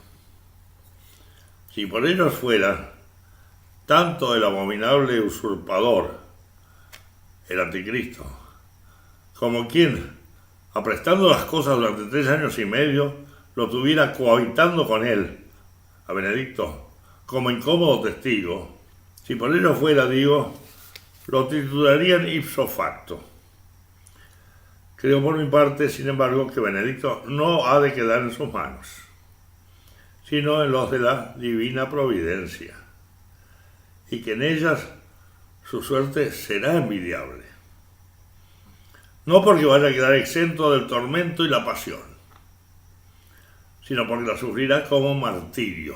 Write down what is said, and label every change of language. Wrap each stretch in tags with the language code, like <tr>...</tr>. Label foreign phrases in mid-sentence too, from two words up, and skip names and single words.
<es>Si por ellos fuera, tanto el abominable usurpador, el anticristo, como quien, aprestando las cosas durante 3 años y medio, lo tuviera cohabitando con él, a Benedicto, como incómodo testigo, si por ello fuera, digo, lo titularían</es> <la>ipso facto.</la> <es>Creo por mi parte, sin embargo, que Benedicto no ha de quedar en sus manos, sino en los de la divina providencia, y que en ellas su suerte será envidiable. No porque vaya a quedar exento del tormento y la pasión, sino porque la sufrirá como martirio.</es>